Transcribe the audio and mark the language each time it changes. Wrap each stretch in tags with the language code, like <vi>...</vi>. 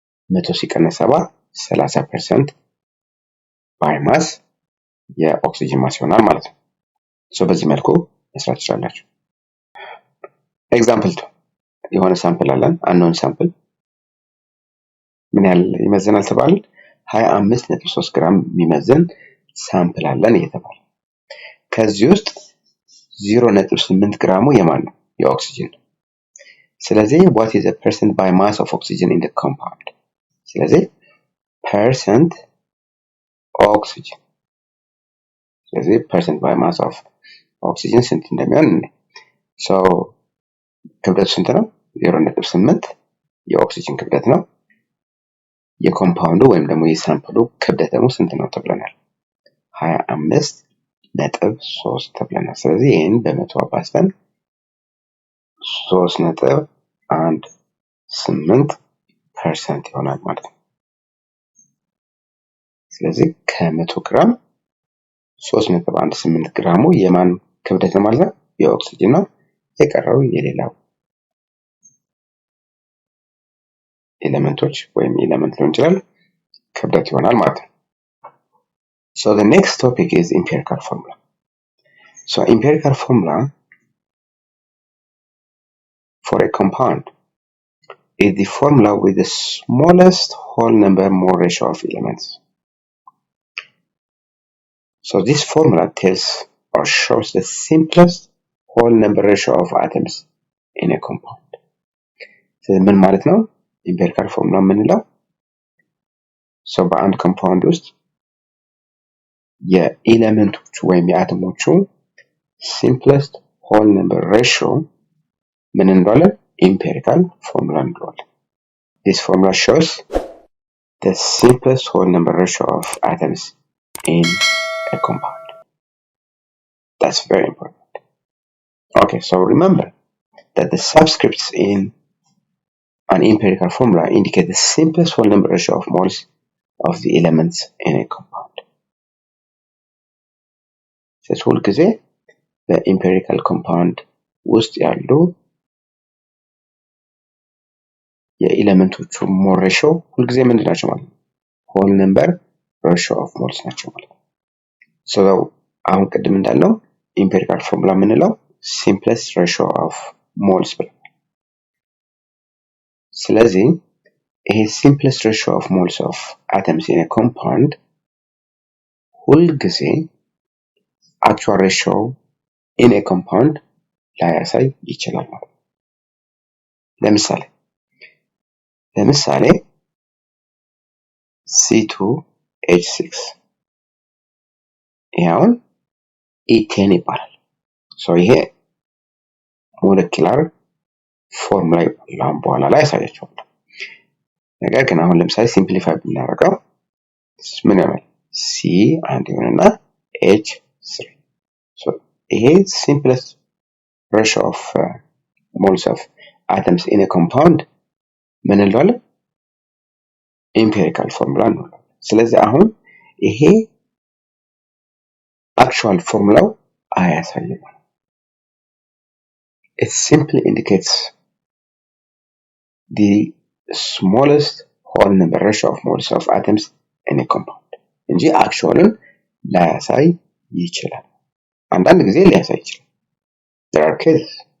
<am>100 ሲቀነስ 70 30% by mass የኦክሲጅን ማስ ይሆናል ማለት ነው። ሶ በዚህ መልኩ መስራት ትችላላችሁ። ኤግዛምፕል 2 የሆነ ሳምፕል አለን። አንኖን ሳምፕል ምን ያህል ይመዝናል ተባለ? 25.3 ግራም የሚመዝን ሳምፕል አለን እየተባለ ከዚህ ውስጥ 0.8 ግራሙ የማን ነው? የኦክሲጅን ነው። ስለዚህ</am> <en>what is the percent by mass of oxygen in the compound?</en> <am>ስለዚህ percent oxygen ስለዚህ</am> <en>percent by mass of oxygen</en> <am>ስንት እንደሚሆን so ክብደቱ ስንት ነው? 0.8 የኦክሲጅን ክብደት ነው። የኮምፓውንዱ ወይም ደግሞ የሳምፕሉ ክብደት ደግሞ ስንት ነው ተብለናል? 25.3 ተብለናል። ስለዚህ ይሄን በ100 አባዝተን 3.18% ይሆናል ማለት ነው። ስለዚህ ከ100 ግራም 3.18 ግራሙ የማን ክብደት ነው ማለት ነው? የኦክሲጅን ነው። የቀረው የሌላው ኤሌመንቶች ወይም ኤሌመንት ሊሆን ይችላል ክብደት ይሆናል ማለት ነው።</am> <en>So the next topic is empirical formula. So empirical formula for a compound is the formula with the smallest whole number mole ratio of elements. So this formula tells or shows the simplest whole number ratio of atoms in a compound.</en> <am>So ምን ማለት ነው? empirical formula የምንለው በአንድ ኮምፓውንድ ውስጥ የኤሌመንቶቹ ወይም የአተሞቹ</am> <en>simplest whole number ratio</en> <am>ምን እንለዋለን?</am> <en>empirical formula</en> <am>እንለዋለን።</am> <en>This formula shows the simplest whole number ratio of atoms in a compound. That's very important. Okay, so remember that the subscripts in an empirical formula indicate the simplest whole number ratio of moles of the elements in a compound.</en> <am>ስለዚህ ሁልጊዜ በኢምፔሪካል ኮምፓውንድ ውስጥ ያሉ የኤሌመንቶቹ ሞል ሬሽዮ ሁልጊዜ ምንድን ናቸው ማለት ነው? ሆል ነምበር ሬሽዮ ኦፍ ሞልስ ናቸው ማለት ነው። ሶ አሁን ቅድም እንዳልነው ኢምፔሪካል ፎርሙላ የምንለው</am> <en>simplest ratio of moles</en> <am>ብለን ስለዚህ ይሄ</am> <en>simplest ratio of moles of atoms in a compound</en> <am>ሁልጊዜ</am> <en>actual ratio in a compound</en> <am>ላያሳይ ይችላል ማለት ነው። ለምሳሌ C2H6 ይሄውን ኢቴን ይባላል። ሶ ይሄ ሞለኪላር ፎርሙላ ይባላል። በኋላ ላይ ያሳያችኋለሁ። ነገር ግን አሁን ለምሳሌ ሲምፕሊፋይ ብናደርገው ምን ይሆናል? C አንድ ይሆንና H3 ሶ ይሄ</am> <en>simplest ratio of moles of atoms in a compound</en> <am>ምን እንለዋለን?</am> <en>empirical formula</en> <am>እንለዋለን። ስለዚህ አሁን ይሄ</am> <en>actual formula</en> <am>አያሳይም።</am> <en>It simply indicates the smallest whole number ratio of moles of atoms in a compound</en> <am>እንጂ</am> <en>actually</en> <am>ላያሳይ ይችላል። አንዳንድ ጊዜ ሊያሳይ ይችላል።</am> <en>There are cases</en>